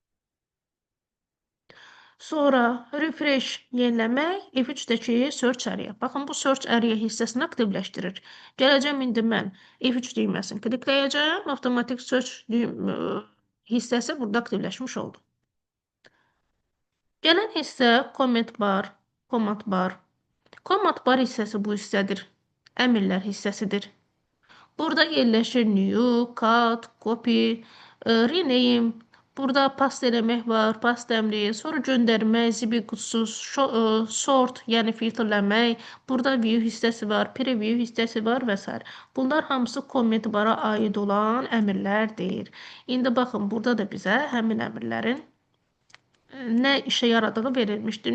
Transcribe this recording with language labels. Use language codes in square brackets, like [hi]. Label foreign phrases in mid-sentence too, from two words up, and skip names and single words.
[az] Sonra refresh yeniləmək, F3-dəki [en] search area. [az] Baxın, bu [en] search area [az] hissəsini aktivləşdirir. Gələcəm, indi mən F3 düyməsini klikləyəcəm, avtomatik search hissəsi burada aktivləşmiş oldu. Gələn hissə [en] comment bar, command bar. Command bar [az] hissəsi bu hissədir. Əmrlər hissəsidir. Burada yerləşir [en] new, cut, copy, rename. [az] Burada past eləmək var, past əmri, sonra göndərmək, zibil qutusu, sort, yəni filtrləmək. Burada view hissəsi var, preview hissəsi var və s. Bunlar hamısı [en] comment bara [az] aid olan əmrlərdir. İndi baxın, burada da bizə həmin əmrlərin nə işə yaradığı verilmişdir.